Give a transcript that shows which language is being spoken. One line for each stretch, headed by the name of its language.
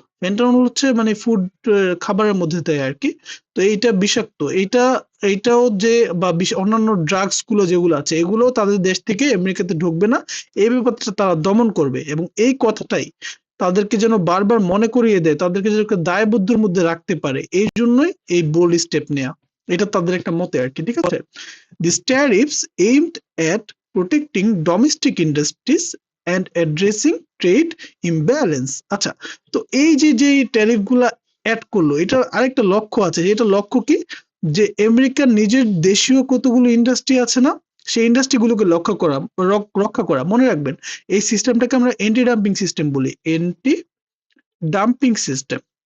Bangla: ফেন্টানল হচ্ছে মানে ফুড, খাবারের মধ্যে দেয় আর কি। তো এইটা বিষাক্ত, এইটাও যে বা অন্যান্য ড্রাগস গুলো যেগুলো আছে এগুলো তাদের দেশ থেকে আমেরিকাতে ঢুকবে না, এই ব্যাপারটা তারা দমন করবে। এবং এই কথাটাই তাদেরকে যেন বারবার মনে করিয়ে দেয়, তাদেরকে যেন দায়বদ্ধের মধ্যে রাখতে পারে, এই জন্যই এই বোল্ড স্টেপ নেওয়া। এটা তাদের একটা মতে আর কি, ঠিক আছে?
English: These tariffs aimed at protecting domestic industries and addressing trade imbalance।
Bangla: আচ্ছা, তো এই যে ট্যারিফ গুলা অ্যাড করলো, এটার আরেকটা লক্ষ্য আছে। এটা লক্ষ্য কি? যে আমেরিকার নিজের দেশীয় কতগুলো ইন্ডাস্ট্রি আছে না, সেই ইন্ডাস্ট্রি গুলোকে রক্ষা করা। মনে রাখবেন এই সিস্টেমটাকে আমরা এন্টি ডাম্পিং সিস্টেম বলি, এন্টি ডাম্পিং সিস্টেম।